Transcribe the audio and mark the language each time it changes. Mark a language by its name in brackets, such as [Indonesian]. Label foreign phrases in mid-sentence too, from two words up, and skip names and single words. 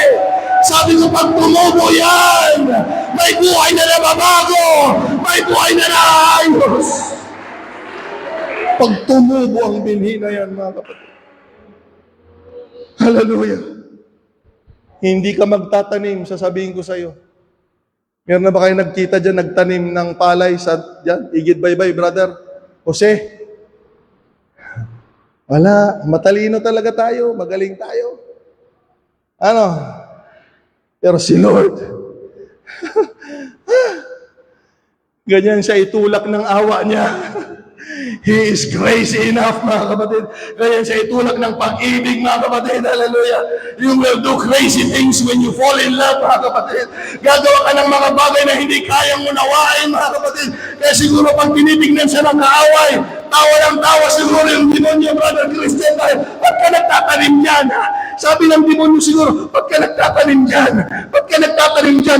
[Filipino] Sabi ko, pag tumubo yan, may buhay na nababago, may buhay na naayos. Pag tumubo ang binhi na yan, mga kapatid. Hallelujah. Hindi ka magtatanim, sasabihin ko sa iyo. Meron na ba kayo nagkita dyan, nagtanim ng palay sa dyan? [Iloko] Igid baybay, [Filipino] brother. Jose? Wala. Matalino talaga tayo. Magaling tayo. Pero si Lord, ganyan siya itulak ng awa niya. [English] He is crazy enough, [Filipino] mga kapatid. Kaya siya itulak ng pag-ibig, mga kapatid. Hallelujah. [English] You will do crazy things when you fall in love, [Filipino] mga kapatid. Gagawa ka ng mga bagay na hindi kayang unawain, mga kapatid. Kaya siguro pag tinitignan siya ng kaaway, tawa ng tawa siguro yung demonyo, brother Christian. Ba't ka nagtatanim dyan? Sabi ng demonyo siguro, ba't ka nagtatanim dyan? Ba't ka nagtatanim dyan?